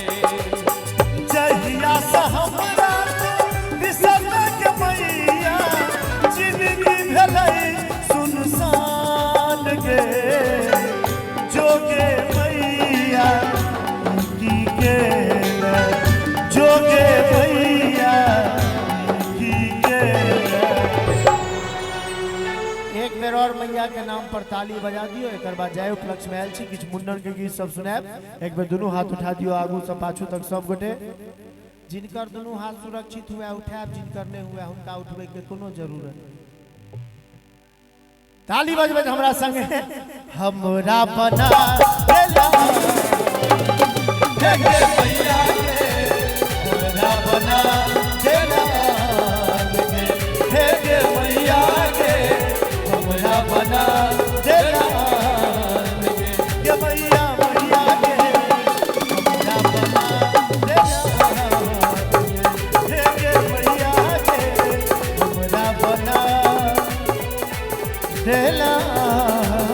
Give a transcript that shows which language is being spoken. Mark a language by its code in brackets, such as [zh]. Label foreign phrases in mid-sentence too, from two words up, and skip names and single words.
[mai] जहिया से हमरा बिसरले के मैया जिंदगी भेलै सुनसान गे जोगे मैया की के जोगे मैया की के। एक बेर और मैया के नाम पर ताली बजा दियो। एक बाद जय उपलक्ष्य में आयल छी किछु मुंडन के गीत सब सुनाब। एक बेर दुनू हाथ उठा दियो आगू से पाछू तक सब गोटे। जिनकर दुनू हाथ सुरक्षित हुए उठाएब, जिनकर नहीं हुए हुनका उठबै के कोनो जरूरत नहीं। ताली बजबै हमरा संगे हमरा बना देला हे गे मैया के हमरा बना देला हे गे मैया के हमरा बना देला हे मैया मैया के हमरा बना देला हे गे मैया के हमरा बना देला